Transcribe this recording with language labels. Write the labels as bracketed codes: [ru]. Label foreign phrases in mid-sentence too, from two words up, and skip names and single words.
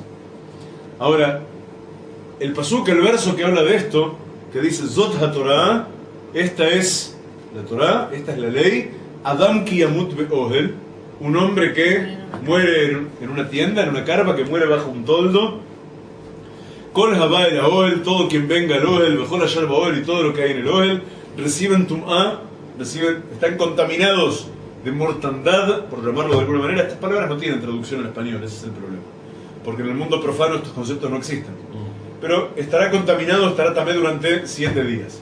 [es] Ahora, el pasuk, el verso que habla de esto, que dice [he] זאת התורה, [es] esta es la Torah, esta es la ley, [he] אדם כי ימות באהל, [es] un hombre que muere en una tienda, en una carpa, que muere bajo un toldo, [he] כל הבא אל האהל, [es] todo quien venga al ohel, [he] בכל אשר באהל, [es] y todo lo que hay en el ohel, reciben Tum'á, están contaminados de mortandad, por llamarlo de alguna manera. Estas palabras no tienen traducción en español, ese es el problema, porque en el mundo profano estos conceptos no existen. Pero estará contaminado, estará también durante 7 días.